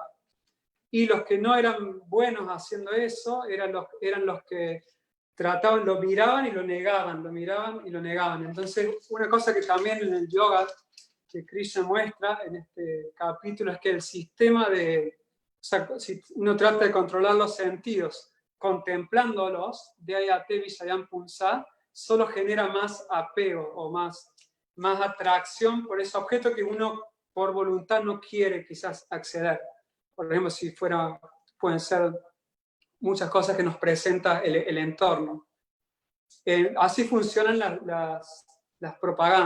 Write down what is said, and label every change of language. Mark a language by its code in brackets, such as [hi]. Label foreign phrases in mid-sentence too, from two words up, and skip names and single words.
[es] Y los que no eran buenos haciendo eso eran los que trataban, lo miraban y lo negaban, lo miraban y lo negaban. Entonces, una cosa que también en el yoga que Krishna muestra en este capítulo es que el sistema o sea, si uno trata de controlar los sentidos contemplándolos, [sa] de ayate visayam punsa, [es] solo genera más apego o más atracción por ese objeto que uno por voluntad no quiere quizás acceder. Por ejemplo, pueden ser muchas cosas que nos presenta el entorno. Así funcionan las propagandas.